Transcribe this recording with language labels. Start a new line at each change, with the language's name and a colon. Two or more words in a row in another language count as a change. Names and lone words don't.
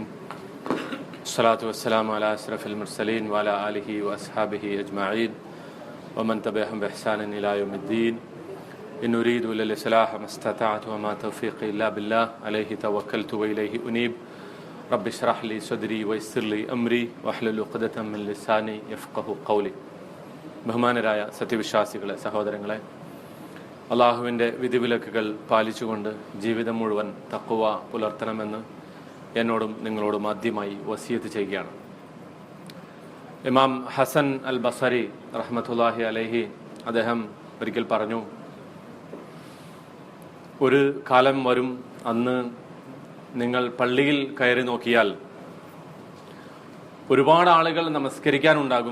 Arabic: الصلاة والسلام على أشرف المرسلين وعلى آله وأصحابه أجمعين ومن تبعهم بإحسان إلى يوم الدين. إن أريد إلا الإصلاح ما استطعت وما توفيقي إلا بالله عليه توكلت وإليه أنيب. رب اشرح لي صدري ويسر لي أمري واحلل عقدة من لساني يفقهوا قولي.
Malayalam: ബഹുമാനരായ സത്യവിശ്വാസികളെ, സഹോദരങ്ങളെ, അള്ളാഹുവിൻ്റെ വിധിവിലക്കുകൾ പാലിച്ചുകൊണ്ട് ജീവിതം മുഴുവൻ തഖ്വ പുലർത്തണമെന്ന് എന്നോടും നിങ്ങളോടും ആദ്യമായി വസിയത്ത് ചെയ്യുകയാണ്. ഇമാം ഹസൻ അൽ ബസരി
Arabic: رحمة الله عليه
Malayalam: അദ്ദേഹം ഒരിക്കൽ പറഞ്ഞു, ഒരു കാലം വരും, അന്ന് നിങ്ങൾ പള്ളിയിൽ കയറി നോക്കിയാൽ ഒരുപാട് ആളുകൾ നമസ്കരിക്കാനുണ്ടാകും.